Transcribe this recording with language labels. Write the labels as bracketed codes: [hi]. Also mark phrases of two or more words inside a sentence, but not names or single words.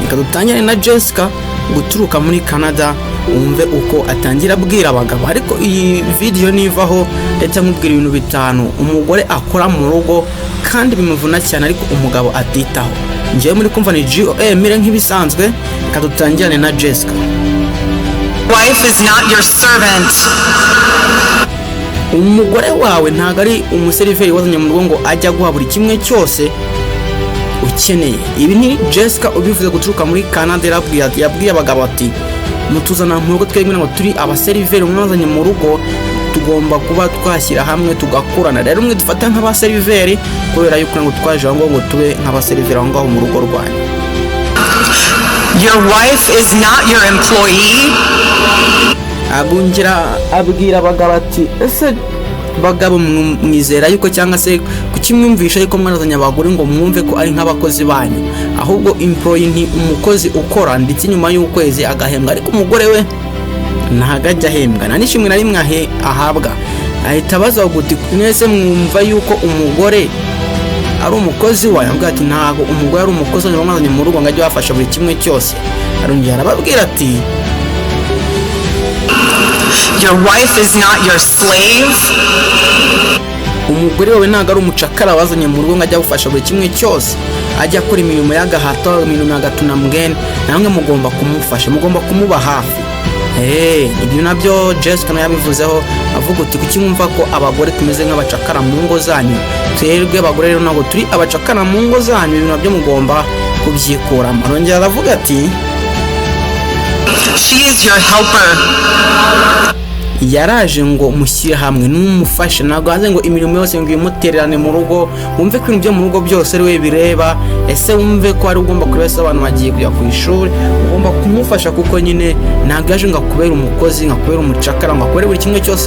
[rw] Kadutangire na Jessica guturuka muri Canada umve uko atangira abwira abagabo. Ariko iyi video nivaho ndetse nkubwira ibintu 5 umugore akora mu rugo kandi bimuvuna cyane ariko umugabo atitaho. Ngiye muri kumva ni G.O.A mire nk'ibisanzwe, kadutangirane na Jessica. [en] Wife is not your servant. [rw] Umugore wawe ntago ari umuseriveri wazanye mu rugo ngo ajya guha buri kimwe cyose ukeneye. Ibi ni Jessica ubivuze guturuka muri Canada, yabwiye abagabo ati mutuzana mu rugo twebwe ngo turi abaseriveri mwazanye mu rugo, tugomba kuba twashyira hamwe tugakorana. Rero umwe dufata nk'abaseriveri kubera yuko ngo twaje ngo tube nk'abaseriveri ngaho mu rugo rwanyu. [en] Your wife is not your employee. [rw] Abwira abagabo ati ese bagabo mwizera yuko cyangwa se kukimwumvisha yuko mwanazanye abagore ngo mwumve ko ari nk'abakozi banyu, ahubwo employee ni umukozi ukora ndetse nyuma y'ukwezi agahembwa, ariko umugore we ntagajya ahembwa na nishimwe na rimwe ahabwa. Ahita baza guti mwese mwumva yuko umugore ari umukozi wawe? Ambwira ati ntago umugore ari umukozi wamazanye mu rugo ngajya bafasha buri kimwe cyose. Arongera arababwira ati [en] your wife is not your slave. [rw] Umugore wawe ntago ari umucakara wazanye mu rugo ngajya bafasha buri kimwe cyose, ajya akora imirimo y'agahato, imirimo y'agatuna mgene, namwe mugomba kumufasha, mugomba kumuba hafi. Ibyo nabyo Jessica nawe yabivuzeho avuga uti kuki mwumva ko abagore tumeze nk'abacakara mu ngo zanyu? Twebwe abagore rero ntabwo turi abacakara mu ngo zanyu, ibintu nabyo mugomba kubyikuramo. Arongera aravuga ati [en] she is your helper. [rw] Yaraje ngo mushyire hamwe n'umufasha, ntabwo hanze ngo imirimo yose ngo imutererane mu rugo, wumve ko ibintu byo mu rugo byose ari we bireba. Ese wumve ko ari ugomba kureba abantu bagiye kujya ku ishuri, ugomba kumufasha kuko nyine ntabwo yaje ngo akubera umukozi, ngo akubera umucakara, ngo akubere buri kimwe cyose.